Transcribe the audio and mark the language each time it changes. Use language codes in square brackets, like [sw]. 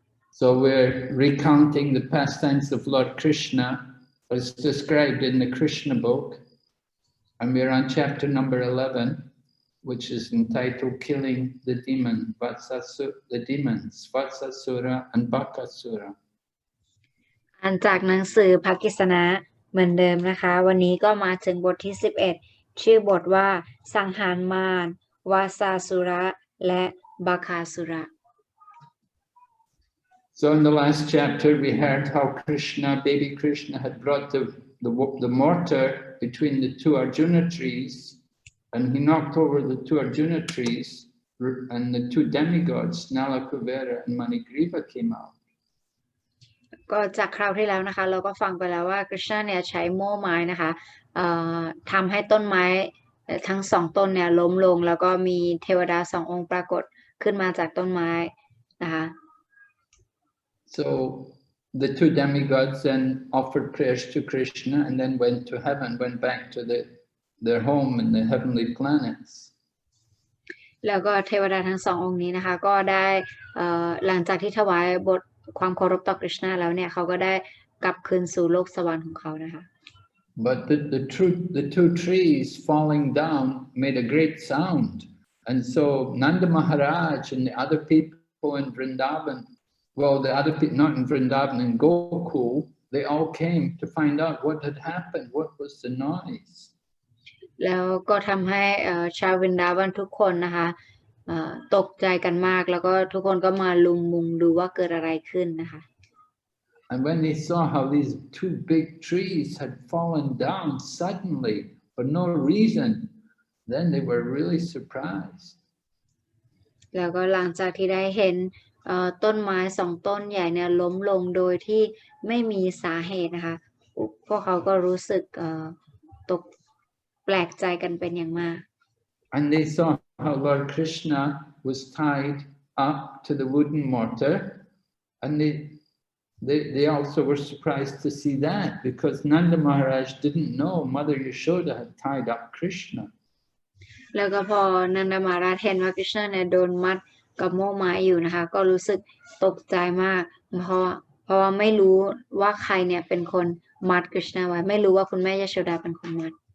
[en] So we're recounting the pastimes of Lord Krishna as described in the Krishna book, and we're on chapter number 11, which is entitled Killing the Demons, Vatsāsura and Bakāsura. [th] อ่านจากหนังสือภากิสนะเหมือนเดิมนะคะวันนี้ก็มาถึงบทที่11ชื่อบทว่าสังหารมารวาสาสุระและบาคาสุระ [en] So in the last chapter we heard how baby Krishna had brought the mortar between the two Arjuna trees, and he knocked over the two Arjuna trees, and the two demigods Nalakuvera and Manigriva came out. [th] ก็จากคราวที่แล้วนะคะเราก็ฟังไปแล้วว่าคริชนาเนี่ยใช้โม่ไม้นะคะทำให้ต้นไม้ทั้งสองต้นเนี่ยล้มลงแล้วก็มีเทวดาสององค์ปรากฏขึ้นมาจากต้นไม้นะคะ [en] So the two demigods then offered prayers to Krishna and then went to heaven, went back to their home in the heavenly planets. [th] แล้วก็เทวดาทั้งสององค์นี้นะคะก็ได้หลังจากที่ถวายบทความเคารพต่อคริชนาแล้วเนี่ยเขาก็ได้กลับคืนสู่โลกสวรรค์ของเขานะคะ [en] But the two trees falling down made a great sound, and so Nanda Maharaj and the other people in Vrindavan, well, the other people not in Vrindavan, in Gokul, they all came to find out what had happened, what was the noise. [th] แล้วก็ทำให้ชาววินดาวันทุกคนนะคะตกใจกันมากแล้วก็ทุกคนก็มาลุมมุงดูว่าเกิดอะไรขึ้นนะคะ [en] And when they saw how these two big trees had fallen down suddenly for no reason, then they were really surprised. [th] แล้วก็หลังจากที่ได้เห็นต้นไม้สองต้นใหญ่เนี่ยล้มลงโดยที่ไม่มีสาเหตุนะคะพวกเขาก็รู้สึกตกแปลกใจกันเป็นอย่างมาก [en] And they saw how Lord Krishna was tied up to the wooden mortar, and they also were surprised to see that because Nanda Maharaj didn't know Mother Yashoda had tied up Krishna. [th] แล้วก็พอนันดามาราชเห็นว่าคริชนาเนี่ยโดนมัดกับโม่ไม้อยู่นะคะก็รู้สึกตกใจมากเพราะว่าไม่รู้ว่าใครเนี่ยเป็นคนมัดคริชนาไว้ไม่รู้ว่าคุณแม่ยโชดาเป็นคนมัด